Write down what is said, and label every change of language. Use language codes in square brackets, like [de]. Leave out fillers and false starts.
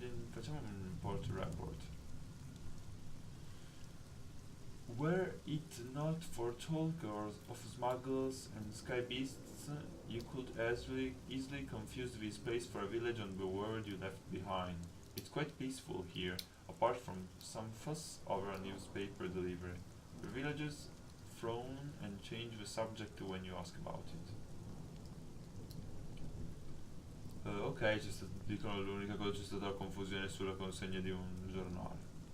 [it] Facciamo un port report. [en] Were it not for talkers of smuggles and sky beasts, you could easily confuse this place for a village on the world you left behind. It's quite peaceful here, apart from some fuss over a newspaper delivery. The villagers frown and change the subject when you ask about it. [it] Ok, dicono l'unica cosa c'è stata la confusione sulla consegna di un giornale.